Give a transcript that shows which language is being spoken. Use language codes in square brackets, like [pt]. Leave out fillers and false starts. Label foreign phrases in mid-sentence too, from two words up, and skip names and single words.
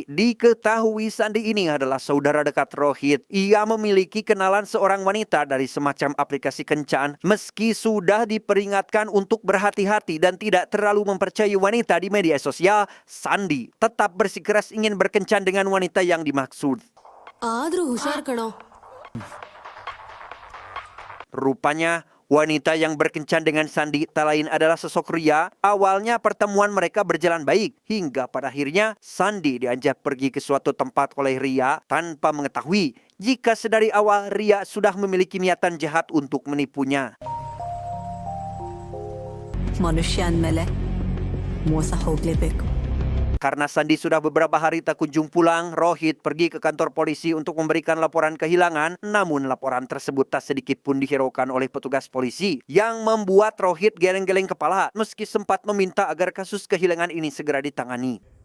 [id] Diketahui Sandi ini adalah saudara dekat Rohit. Ia memiliki kenalan seorang wanita dari semacam aplikasi kencan. Meski sudah diperingatkan untuk berhati-hati dan tidak terlalu mempercayai wanita di media sosial, Sandi tetap bersikeras ingin berkencan dengan wanita yang dimaksud. [kn] ಆದ್ರೂ ಹುಷಾರ್ ಕಣೋ. [id] Rupanya, wanita yang berkencan dengan Sandi tak lain adalah sosok Ria. Awalnya pertemuan mereka berjalan baik, hingga pada akhirnya Sandi diajak pergi ke suatu tempat oleh Ria tanpa mengetahui jika sedari awal Ria sudah memiliki niatan jahat untuk menipunya. [kn] ಮನುಷ್ಯ ಅಂದ್ಮೇಲೆ ಮೋಸ ಹೋಗ್ಲೇಬೇಕು. [id] Karena Sandi sudah beberapa hari tak kunjung pulang, Rohit pergi ke kantor polisi untuk memberikan laporan kehilangan. Namun laporan tersebut tak sedikit pun dihiraukan oleh petugas polisi, yang membuat Rohit geleng-geleng kepala meski sempat meminta agar kasus kehilangan ini segera ditangani.